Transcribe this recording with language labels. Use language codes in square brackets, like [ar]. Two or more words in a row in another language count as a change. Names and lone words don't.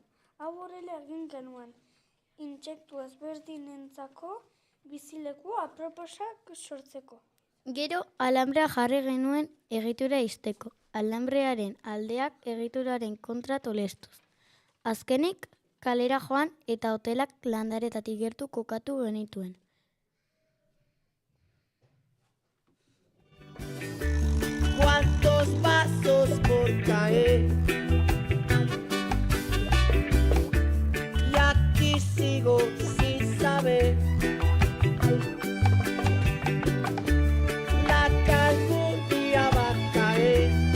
[eu] Hau horrela egin genuen. Intsektu ezberdinentzako bizileku aproposak sortzeko. Gero, alambrea jarri genuen egitura izteko. Alambrearen aldeak egituraren kontra tolestuz. Azkenik, kalera joan eta hotelak landaretatik gertu kokatu genituen. [es] ¿Cuántos pasos por caer? Y aquí sigo sin saber. La calma un día va a caer.